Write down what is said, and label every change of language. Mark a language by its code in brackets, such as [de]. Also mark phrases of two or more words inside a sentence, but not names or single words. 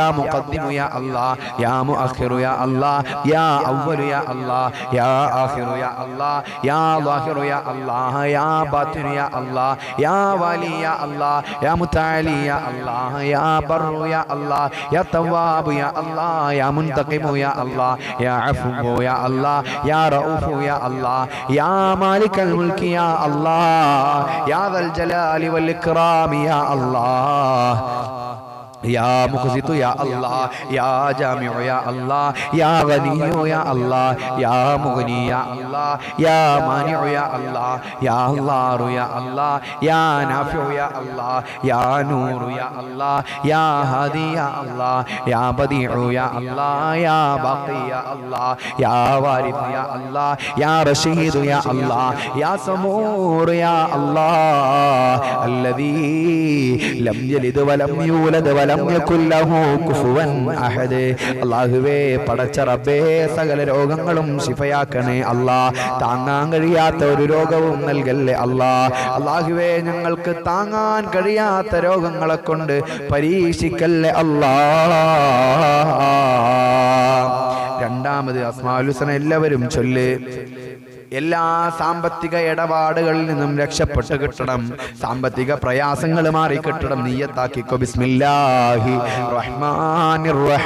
[ar] مقدم يا الله يا مؤخر يا الله يا أول يا الله يا آخر يا الله يا ظاهر يا الله يا باطن يا الله يا والي يا الله يا متعالي يا الله يا بر يا الله يا تواب يا الله يا منتقم يا الله يا عفو يا الله يا رؤوف يا الله يا مالك الملك يا الله يا ذا الجلال والإكرام يا الله يا مقسط يا الله يا جامع يا الله يا غني يا الله يا مغني يا الله يا مانع يا الله يا الله يا الله يا نافع يا الله يا نور يا الله يا هادي يا الله يا بديع يا الله يا باقي يا الله يا وارث يا الله يا رشيد يا الله يا سمور يا الله الذي لم يلد ولم يولد ولم يكن له كفوا احد [ml] അല്ലാഹുവേ പടച്ച റബ്ബേ സകല രോഗങ്ങളും ശിഫയാക്കണേ അല്ലാഹ് താങ്ങാൻ കഴിയാത്ത ഒരു രോഗവും നൽകല്ലേ അല്ലാഹ് അല്ലാഹുവേ ഞങ്ങൾക്ക് താങ്ങാൻ കഴിയാത്ത രോഗങ്ങളെ കൊണ്ട് പരീക്ഷിക്കല്ലേ അല്ലാഹ് രണ്ടാമത് [ar] أسماء الحسنى [ml] എല്ലാവരും ചൊല്ല് എല്ലാ സാമ്പത്തിക ഇടപാടുകളിൽ നിന്നും രക്ഷപ്പെട്ട് കിട്ടണം സാമ്പത്തിക പ്രയാസങ്ങൾ മാറി കിട്ടണം നിയ്യത്താക്കിക്കോ [ar] بسم الله الرحمن